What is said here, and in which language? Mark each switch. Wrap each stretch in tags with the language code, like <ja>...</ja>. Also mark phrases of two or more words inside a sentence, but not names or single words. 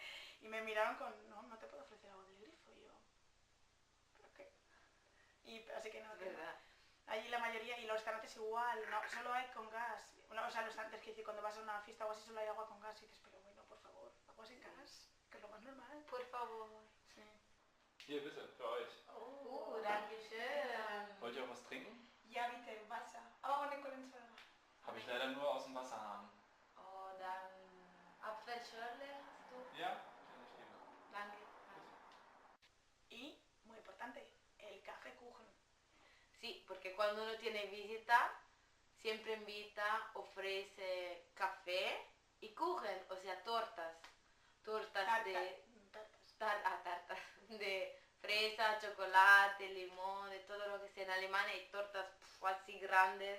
<es>Y me miraron con, no te puedo ofrecer agua del grifo. Y yo, ¿pero qué? Así que no, Es que no. verdad. Allí la mayoría, y los restaurantes igual, no, solo hay con gas. Bueno, o sea, los restaurantes que cuando vas a una fiesta o así solo hay agua con gas y dices, pero bueno, por favor, agua sin gas, que es lo más normal. Por favor. Sí.</es> <de>Hier, bitte, für euch. Danke schön. Wollt ihr auch was trinken?</de> <es>Ya viste,</es> <de>Wasser. Oh, eine Kohlensäure. Habe ich leider nur aus dem Wasserhahn. Oh, dann Apfelschorle hast du? Ja, kann ich nehmen. Danke.</de> <es>Y, muy importante, el café Kuchen. Sí, porque cuando uno tiene visita, siempre invita, ofrece café y kuchen, o sea, tortas. Tortas de... tartas de fresa, chocolate, limón, de todo lo que sea en Alemania, y tortas así grandes.</es>